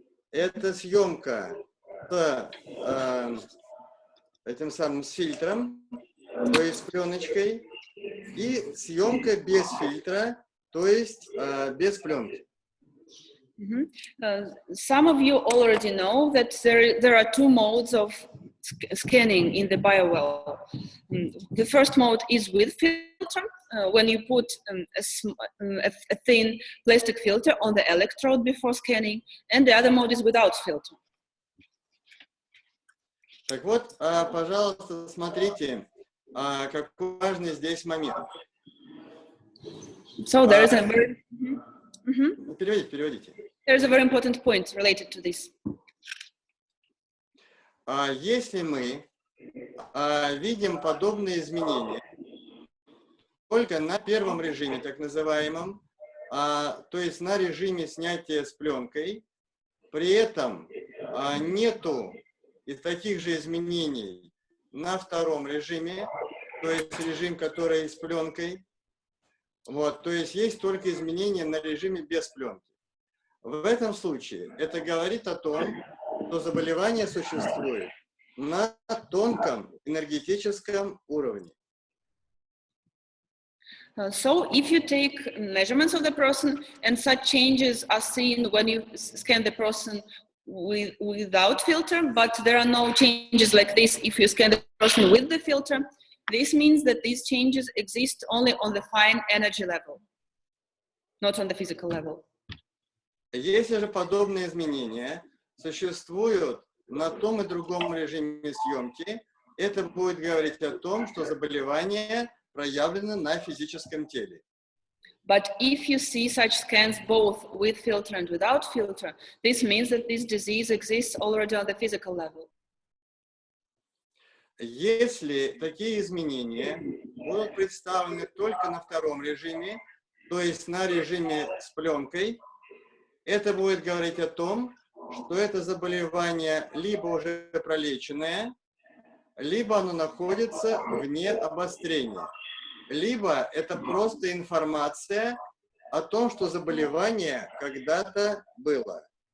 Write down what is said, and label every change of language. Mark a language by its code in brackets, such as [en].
[ru] Это съемка с этим самым с фильтром, то есть с пленочкой, и съемка без фильтра, то есть без пленки. [en] Some of you already know that there are two modes of scanning in the BioWell. The first mode is with filter, when you put a thin plastic filter on the electrode before scanning, and the other mode is without filter. [ru] Так вот, пожалуйста, смотрите, какой важный здесь момент. [en] So there is a very [ru] Переводите. [en] There is a very important point related to this. [ru] Если мы видим подобные изменения только на первом режиме, так называемом, то есть на режиме снятия с пленкой, при этом нету и таких же изменений на втором режиме, то есть режим, который с пленкой. Вот, то есть есть только изменения на режиме без пленки. В этом случае это говорит о том, что заболевание существует на тонком энергетическом уровне. [en] So if you take measurements of the person and such changes are seen when you scan the person without filter, but there are no changes like this if you scan the person with the filter, this means that these changes exist only on the fine energy level, not on the physical level. [ru] Если же подобные изменения существуют на том и другом режиме съемки, это будет говорить о том, что заболевание проявлено на физическом теле. [en] But if you see such scans both with filter and without filter, this means that this disease exists already on the physical level. [ru] Если такие изменения будут представлены только на втором режиме, то есть на режиме с пленкой, это будет говорить о том, что это заболевание либо уже пролеченное, либо оно находится вне обострения, либо это просто информация о том, что заболевание когда-то было.